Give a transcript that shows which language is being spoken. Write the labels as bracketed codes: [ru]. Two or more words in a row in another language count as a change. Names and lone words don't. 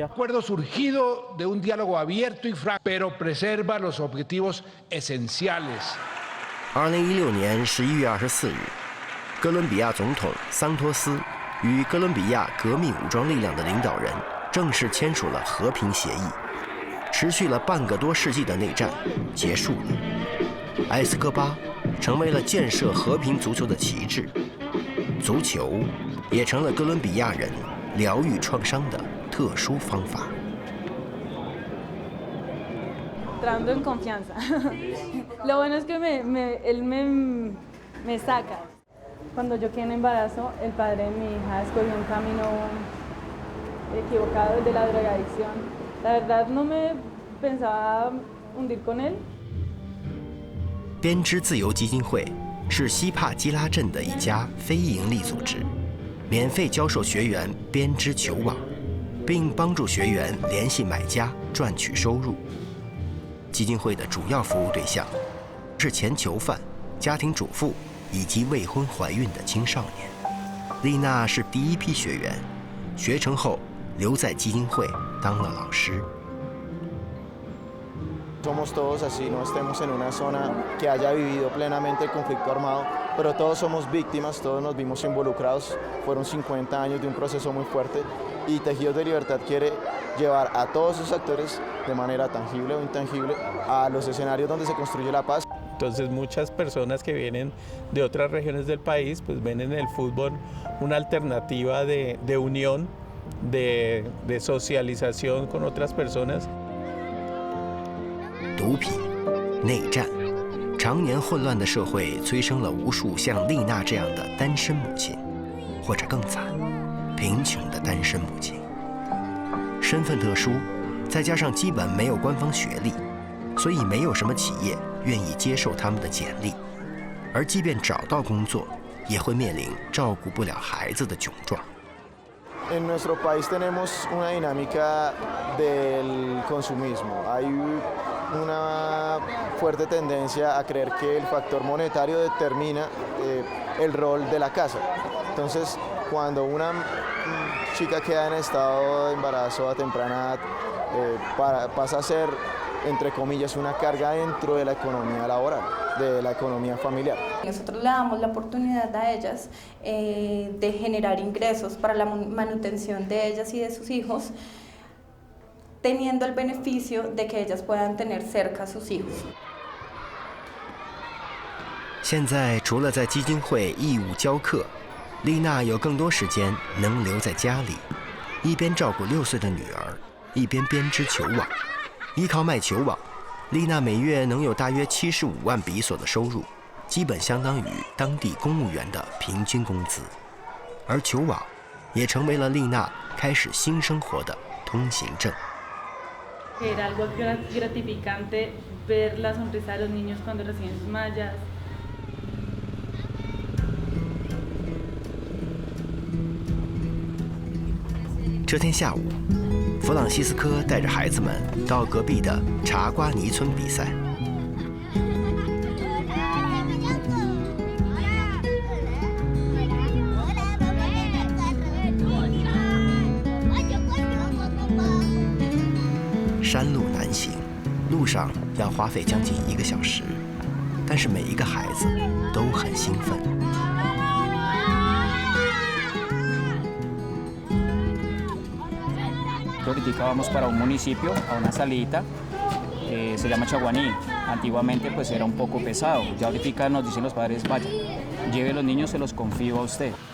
[es] Acuerdo surgido de un diálogo abierto y franco, pero preserva los objetivos esenciales. [zh] 2016 年11月24日，哥伦比亚总统桑托斯与哥伦比亚革命武装力量的领导人正式签署了和平协议。持续了半个多世纪的内战结束了，埃斯科巴成为了建设和平足球的旗帜，足球也成了哥伦比亚人疗愈创伤的特殊方法。 [es] Entrando en confianza. Lo bueno es que él me saca. Cuando yo quedé en embarazo, el padre de mi hija escogió un camino equivocado de la drogadicción. La verdad no me pensaba hundir con él. [zh] 编织自由基金会是西帕基拉镇的一家非营利组织，免费教授学员编织球网，并帮助学员联系买家赚取收入。基金会的主要服务对象是前囚犯、家庭主妇以及未婚怀孕的青少年。丽娜是第一批学员，学成后留在基金会当了老师。 [es] Somos todos así, no estemos en una zona que haya vivido plenamente el conflicto armado, pero todos somos víctimas, todos nos vimos involucrados. Fueron 50 años de un proceso muy fuerte y Tejidos de Libertad quiere llevar a todos sus actores de manera tangible o intangible a los escenarios donde se construye la paz. Entonces muchas personas que vienen de otras regiones del país pues ven en el fútbol una alternativa de unión, de socialización con otras personas. [zh] 毒品、内战，常年混乱的社会催生了无数像丽娜这样的单身母亲，或者更惨，贫穷的单身母亲。身份特殊，再加上基本没有官方学历，所以没有什么企业愿意接受他们的简历，而即便找到工作，也会面临照顾不了孩子的窘状。 [es] En nuestro país tenemos una dinámica del consumismo. Hay una fuerte tendencia a creer que el factor monetario determina el rol de la casa. Entonces, cuando una chica queda en estado de embarazo a temprana edad, pasa a ser, entre comillas, una carga dentro de la economía laboral, de la economía familiar. Nosotros le damos la oportunidad a ellas de generar ingresos para la manutención de ellas y de sus hijos, teniendo el beneficio de que ellas puedan tener cerca a sus hijos. [zh] 现在除了在基金会义务教课，丽娜有更多时间能留在家里，一边照顾6岁的女儿，一边编织球网。依靠卖球网，丽娜每月能有大约75万比索的收入，基本相当于当地公务员的平均工资。而球网也成为了丽娜开始新生活的通行证。 [es] Era algo gratificante ver la sonrisa de los niños cuando reciben sus mallas. [zh] 这天下午，弗朗西斯科带着孩子们到隔壁的查瓜尼村比赛。山路难行，路上要花费将近1个小时，但是每一个孩子都很兴奋。 [es] Ahorita vamos para un municipio, a una salita, se llama Chaguaní. Antiguamente pues era un poco pesado, ya ahorita nos dicen los padres, vaya, lleve a los niños, se los confío a usted.